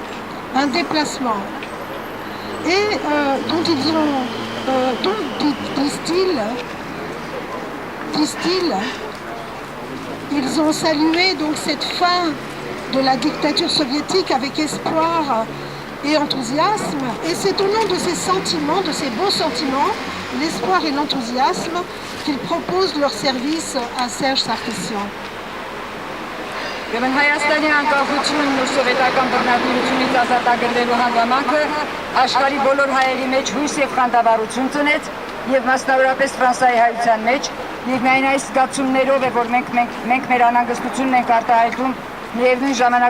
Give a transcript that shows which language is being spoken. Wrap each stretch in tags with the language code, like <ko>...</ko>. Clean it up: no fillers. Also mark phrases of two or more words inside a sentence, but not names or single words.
<fr>Et disent-ils, ils ont salué donc cette fin de la dictature soviétique avec espoir et enthousiasme. Et c'est au nom de ces sentiments, de ces beaux sentiments, l'espoir et l'enthousiasme, qu'ils proposent leur service à Serge Sarkissian.</fr> <hy>Ուրեմն Հայաստանի անկախությունն ու սովետական բռնատիրությունից ազատագրելու հանգամանքը աշխարհի բոլոր հայերի մեջ հույս եւ խանդավառություն ծնեց եւ մասնավորապես Ֆրանսիայի հայության մեջ եւ միայն այս զգացումներով է որ մենք մեր անհանգստությունն ենք արտահայտում միևնույն ժամանակ</hy>